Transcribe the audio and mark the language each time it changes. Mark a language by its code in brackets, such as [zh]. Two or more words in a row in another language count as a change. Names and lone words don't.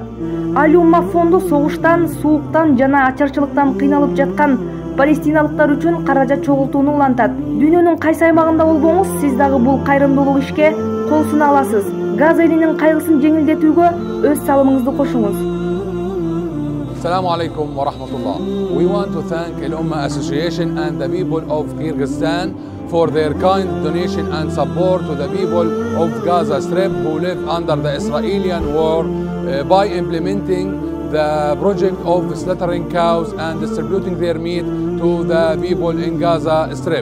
[ky] Алюмма фонду согуштан, сууктан жана ачарчылыктан кыйналып жаткан палестиналыктар үчүн каражат чогултууну улантат. Дүйнөнүн кайсы аймагында болбоңуз, сиз дагы бул кайрымдуулук ишке кол суна аласыз. Газа элинин кайгысын жеңилдетүүгө өз салымыңызды кошуңуз. [ar] السلام عليكم ورحمة الله. [en] We want to thank Al Ummah Association and the people of Kyrgyzstan for their kind donation and support to the people of Gaza Strip who live under the Israeli war by implementing the project of slaughtering cows and distributing their meat to the people in Gaza Strip.